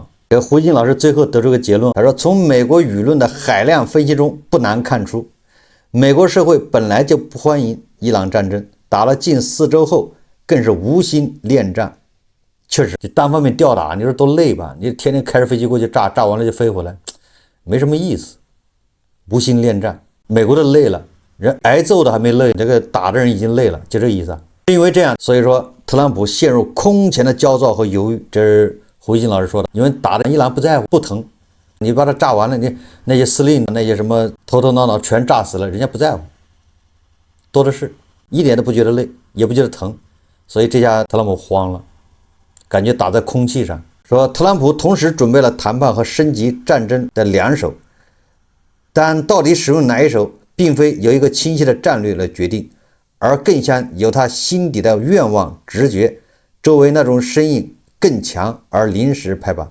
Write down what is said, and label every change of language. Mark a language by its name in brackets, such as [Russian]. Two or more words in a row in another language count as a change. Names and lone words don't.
[Chinese] 這胡鑫老師最後得出個結論，他說，從美國輿論的海量分析中不難看出，美國社會本來就不歡迎伊朗戰爭，打了近4周後更是無心戀戰。確實，你單方面吊打，你說多累吧？你天天開着飛機過去炸，炸完了就飛回來，沒什麼意思。無心戀戰，美國的累了，人挨揍的還沒累，這個打的人已經累了，就這意思啊。因為這樣，所以說特朗普陷入空前的焦躁和猶豫，這是胡鑫老師說的。因為打的伊朗不在乎，不疼，你把它炸完了，你那些司令那些什麼頭頭腦腦全炸死了，人家不在乎，多的是，一點都不覺得累，也不覺得疼，所以這下特朗普慌了，感覺打在空氣上。說特朗普同時準備了談判和升級戰爭的2手，但到底使用哪一手，並非有一個清晰的戰略來決定，而更像有他心底的願望直覺。周圍那種身影更強而臨時拍板。